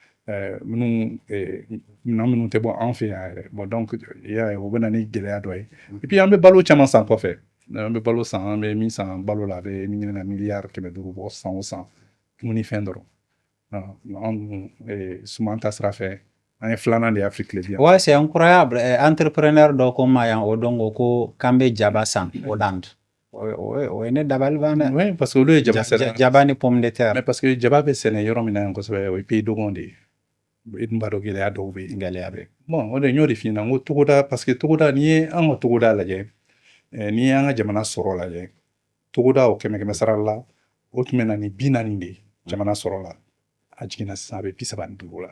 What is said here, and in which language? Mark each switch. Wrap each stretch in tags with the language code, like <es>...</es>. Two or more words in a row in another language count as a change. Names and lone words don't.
<bm>minɛn minnu tɛ bɔ an fɛ yan yɛrɛ donc i y'a ye o bɛ na ni gɛlɛya dɔ ye</bm> <fr>et puis</fr> <bm>an bɛ balo caman san kɔfɛ an bɛ balo san an bɛ min san balo la a bɛ ɲini ka miliyari 500 bɔ san o san dumunifɛn dɔrɔn an suman ta sira fɛ an ye filanan de ye</bm> <fr>Afrique le bien. Ouais, c'est incroyable.</fr> <bm>Entrepreneur dɔ ko ma yan o dɔn ko k'an bɛ jaba san Hollande. O ye ne dabali ban dɛ.</bm> <fr>Oui, parce que</fr> <bm>olu ye jaba sɛnɛ. Jaba ni</bm> <fr>pomme de terre. Mais parce que</fr> <bm>jaba bɛ sɛnɛ yɔrɔ min na yan kosɛbɛ o ye pays dɔgɔn de ye. I dun b'a dɔn gɛlɛya dɔw bɛ yen. Gɛlɛya bɛ yen. Bon o de n y'o de f'i ɲɛna n ko togoda</bm> <fr>parce que</fr> <bm>togoda n'i ye an ka togoda lajɛ n'i ye an ka jamana sɔrɔ lajɛ togoda o kɛmɛ sara la o tun bɛ na ni 40 de ye jamana sɔrɔ la a jiginna sisan a bɛ 35 la.</bm>